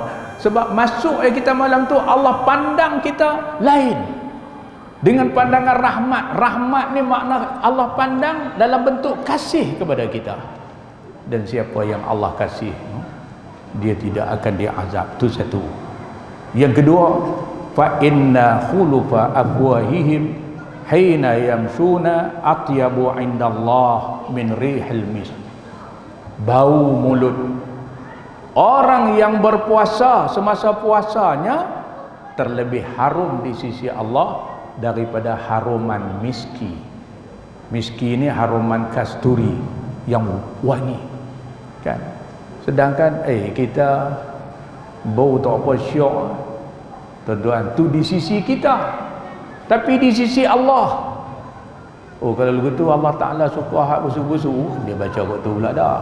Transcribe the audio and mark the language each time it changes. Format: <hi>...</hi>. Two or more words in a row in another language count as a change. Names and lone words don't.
<ms>Sebab masuk kita malam tu, Allah pandang kita lain, dengan pandangan rahmat. Rahmat ni makna Allah pandang dalam bentuk kasih kepada kita. Dan siapa yang Allah kasih, dia tidak akan diazab. Itu satu. Yang kedua,</ms> <ar>فإن خلوف أفواههم حين يمسون أطيب عند الله من ريح المسك.</ar> <ms>Bau mulut orang yang berpuasa semasa puasanya terlebih harum di sisi Allah daripada haruman miski. Miski ini haruman kasturi yang wangi, kan? Sedangkan kita bau tak apa syok, tuan-tuan, tu di sisi kita. Tapi di sisi Allah, kalau begitu Allah Ta'ala suka hak busu-busu, dia baca kot tu pula dah.</ms>